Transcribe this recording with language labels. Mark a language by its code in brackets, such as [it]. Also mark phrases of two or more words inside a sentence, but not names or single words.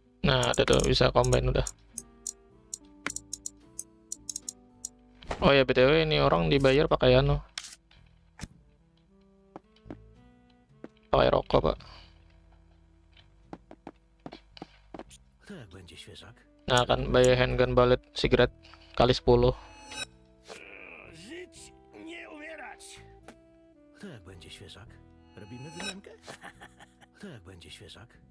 [id] Nah, ada tuh bisa combine udah. Oh ya, BTW ini orang dibayar pakai anu. Pakai rokok, Pak. [pl] To jak będzie świeżak? [id] Nah, kan bayar [en] handgun bullet cigarette [id] kali 10. [pl] Żyć, nie umierać! To jak będzie świeżak? Robimy wymiankę? To jak będzie świeżak?